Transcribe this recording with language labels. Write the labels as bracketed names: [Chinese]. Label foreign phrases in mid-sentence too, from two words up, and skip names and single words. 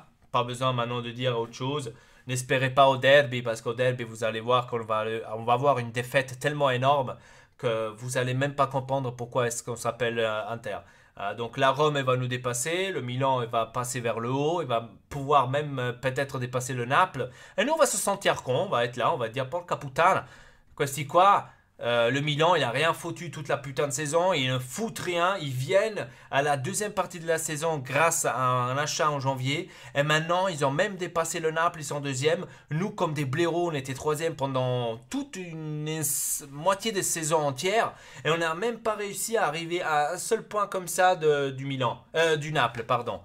[French] Pas besoin maintenant de dire autre chose. N'espérez pas au derby parce qu'au derby, vous allez voir on va avoir une défaite tellement énorme que vous allez même pas comprendre pourquoi est-ce qu'on s'appelle Inter. Donc la Rome elle va nous dépasser, le Milan elle va passer vers le haut, il va pouvoir même peut-être dépasser le Naples. Et nous on va se sentir con, on va être là, on va dire [Italian] porca puttana, questi [French] quoi. Le Milan, il a rien foutu toute la putain de saison, ils ne foutent rien, ils viennent à la deuxième partie de la saison grâce à un achat en janvier, et maintenant ils ont même dépassé le Naples, ils sont deuxième. Nous, comme des blaireaux, on était troisième pendant toute une moitié de saison entière, et on n'a même pas réussi à arriver à un seul point comme ça du Naples, pardon.